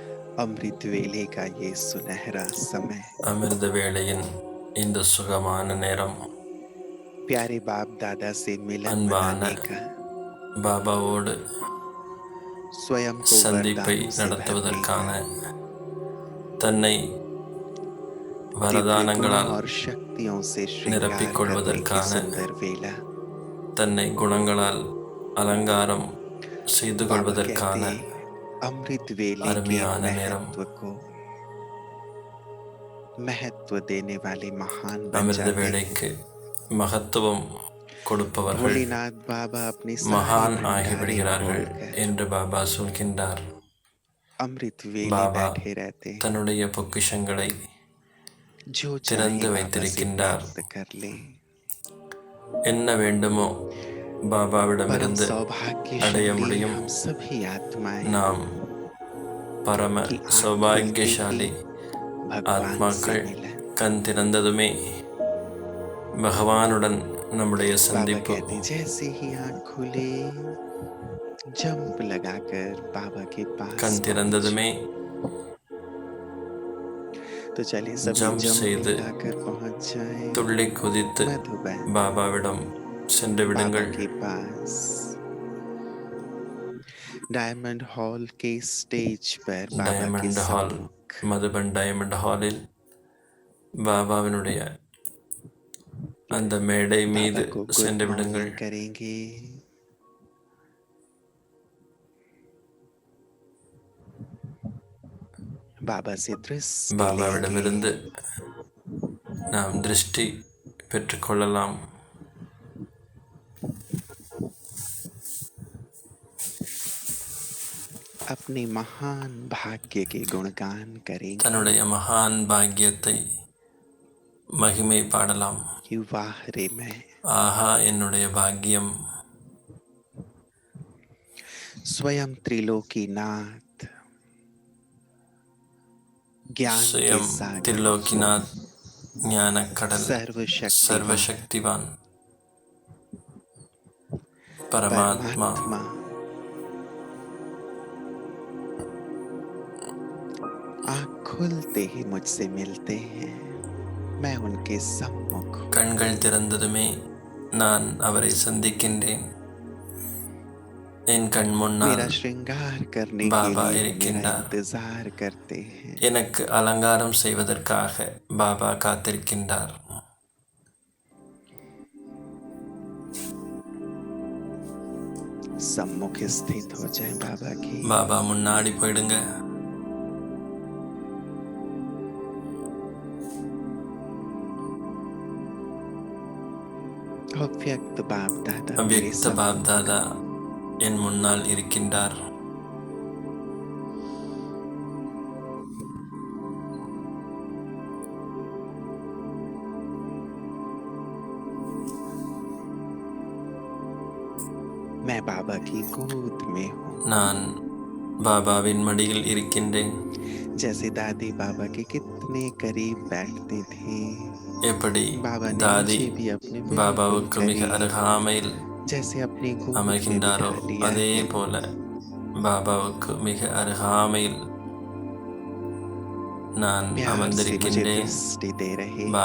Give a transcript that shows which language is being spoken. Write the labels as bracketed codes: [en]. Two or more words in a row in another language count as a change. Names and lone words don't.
[hi] अमृत वेले का ये सुनहरा समय [ta] அமிர்த வேளையின் இந்த சுகமான நேரம் [hi] प्यारे बाप दादा से मिलन [ta] அன்பான [hi] मनाने का, [ta] பாபாவோடு [hi] स्वयं को [ta] சந்திப்பை [hi] वरदानों से भरने [ta] நடத்துவதற்கான, [hi] का, [ta] தன்னை [hi] दिव्य गुणों [ta] வரதானங்களால் [hi] और शक्तियों से श्रृंगार करने की [ta] நிரப்பிக்கொள்வதற்கான, [hi] सुंदर वेला। [ta] தன்னை குணங்களால் அலங்காரம் செய்து [hi] बाबा [ta] கொள்வதற்கான [hi] कहते अमृत वेले के [ta] அருமையான நேரம். [hi] महत्व को महत्व देने वाले महान बन [ta] அமிர்த [hi] जाते हैं। [ta] வேளைக்கு மகத்துவம் கொடுப்பவர்கள் [hi] भोलेनाथ बाबा अपनी सारी [ta] மகான் [hi] भंडारें [ta] ஆகிவிடுகிறார்கள் [hi] खोलकर [ta] என்று பாபா சொல்கின்றார். [hi] अमृत वेले [ta] பாபா [hi] बैठे रहते हैं। [ta] தன்னுடைய பொக்கிஷங்களை [hi] जो [ta] திறந்து [hi] चाहे बाबा से [ta] வைத்திருக்கின்றார். [hi] प्राप्त कर ले। [ta] என்ன வேண்டுமோ [hi] परम [ta] பாபாவிடமிருந்து அடைய [hi] सौभाग्यशाली [ta] முடியும். [hi] हम सभी आत्माएं [ta] நாம் பரம [hi] की आँख खुलते [ta] சௌபாகியசாலி [hi] ही भगवान से [ta] ஆத்மாக்கள். [hi] मिलन। [ta] கண் திறந்ததுமே பகவானுடன் நம்முடைய [hi] बाबा [ta] சந்திப்பு. [hi] कहते जैसे ही आँख खुले जंप लगाकर बाबा के पास [ta] கண் [hi] पहुंच। [ta] திறந்ததுமே [hi] तो चलिए सभी [ta] ஜம்ப் [hi] जंप [ta] செய்து [hi] लगाकर पहुंच जाएं [ta] துள்ளி குதித்து [hi] मधुबन [ta] பாபாவிடம் சென்று [hi] बाबा [ta] விடுங்கள். [hi] के पास। डायमंड हॉल के स्टेज पर बाबा के [ta] டயமண்ட் ஹால், [hi] सम्मुख [ta] மதுபன் டயமண்ட் ஹாலில் பாபாவினுடைய அந்த மேடை மீது [hi] बाबा को [ta] சென்று [hi] गुड [ta] விடுங்கள். [hi] मॉर्निंग करेंगे। बाबा से दृष्टि लेंगे। [ta] பாபாவிடமிருந்து நாம் திருஷ்டி பெற்றுக்கொள்ளலாம். [hi] अपने महान भाग्य के गुणगान करेंगे। [ta] தன்னுடைய மகான் பாக்கியத்தை மகிமை பாடலாம். [hi] कि वाह रे मैं [ta] ஆஹா, என்னுடைய பாக்கியம். [hi] स्वयं त्रिलोकीनाथ ज्ञान के [ta] சுயம் [hi] सागर [ta] திரிலோக்கிநாத், ஞானக்கடல், [hi] सर्वशक्तिवान [ta] சர்வசக்திவான் பரமாத்மா [hi] परमात्मा आँख खुलते ही मुझसे मिलते हैं। मैं उनके सम्मुख हूँ। [ta] கண்கள் திறந்ததுமே நான் அவரை சந்திக்கின்றேன். என் கண் முன்னால் [hi] मेरा श्रृंगार करने के बाबा लिए मेरा [ta] இருக்கின்றார். [hi] इंतजार करते हैं। [ta] எனக்கு அலங்காரம் செய்வதற்காக பாபா காத்திருக்கின்றார். [hi] सम्मुख स्थित हो जाए बाबा की। [ta] பாபா முன்னாடி போயிடுங்க. [hi] अव्यक्त बाप दादा मेरे [ta] அவ்யக்த [hi] सम्मुख। [ta] பாப் தாதா என் முன்னால் இருக்கின்றார். [hi] मैं बाबा की गोद में हूँ। [ta] நான் பாபாவின் மடியில் இருக்கின்றேன். [hi] जैसे दादी बाबा के कितने करीब बैठते थे, [ta] எப்படி [hi] बाबा ने [ta] தாதி [hi] मुझे भी अपने बिल्कुल [ta] பாபாவுக்கு மிக [hi] करीब [ta] அருகாமையில் [hi] जैसे अपनी गोद में [ta] அமர்கின்றாரோ [hi] बिठा लिया [ta] அதே [hi] है। [ta] போல பாபாவுக்கு மிக அருகாமையில் நான் [hi] प्यार से मुझे [ta] அமர்ந்திருக்கின்றேன். [hi] दृष्टि दे रहे हैं।